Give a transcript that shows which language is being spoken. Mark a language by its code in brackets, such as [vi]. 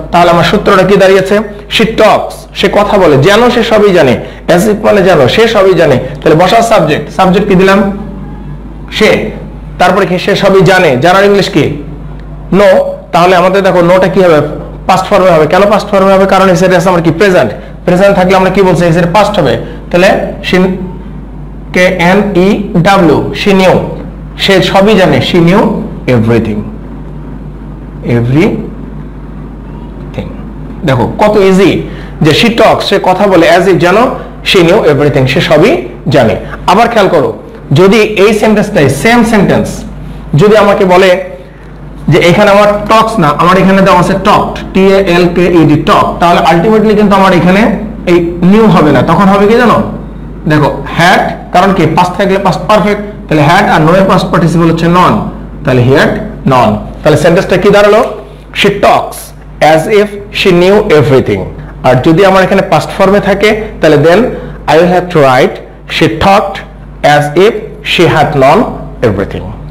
[bn] তাহলে আমার সূত্রটা কি দাঁড়িয়েছে, she talks, সে কথা বলে, যেন সে সবই জানে, as if মানে যেন সে সবই জানে। তাহলে বসার সাবজেক্ট, সাবজেক্ট কি দিলাম সে, তারপরে কি সে সবই জানে, জানার ইংলিশ কি নো। তাহলে আমাদের দেখো নোটা কি হবে, পাস্ট ফর্মে হবে। কেন পাস্ট ফর্মে হবে, কারণ এসে আছে আমার কি প্রেজেন্ট, প্রেজেন্ট থাকলে আমরা কি বলছি, এসে পাস্ট হবে। [en] তাহলে KNEW, she knew, [bn] সে সবই জানে, [en] she knew everything, everything। [bn] দেখো কত ইজি, যে she talks, সে কথা বলে, as if যেন [en] she knew everything, [bn] সে সবই জানে। আবার খেয়াল করো, যদি এই সেন্টেন্সটাই সেম সেন্টেন্স যদি আমাকে বলে যে এখানে আমার টক্স না, আমার এখানে দেওয়া আছে টকড, TALKED টক, তাহলে আলটিমেটলি কিন্তু আমার এখানে এই নিউ হবে না, তখন হবে কি জানো, দেখো হ্যাড, কারণ কি পাস্ট থাকলে পাস্ট পারফেক্ট, তাহলে হ্যাড আর নো এর পাস্ট পার্টিসিপল হচ্ছে নন, তাহলে হিয়াড নন। তাহলে সেন্টেন্সটা কি দাঁড়ালো, [en] she talks as if she knew everything। [bn] আর যদি আমার এখানে পাস্ট ফর্মে থাকে তাহলে দেন [en] I will have to write she talked as if she had known everything।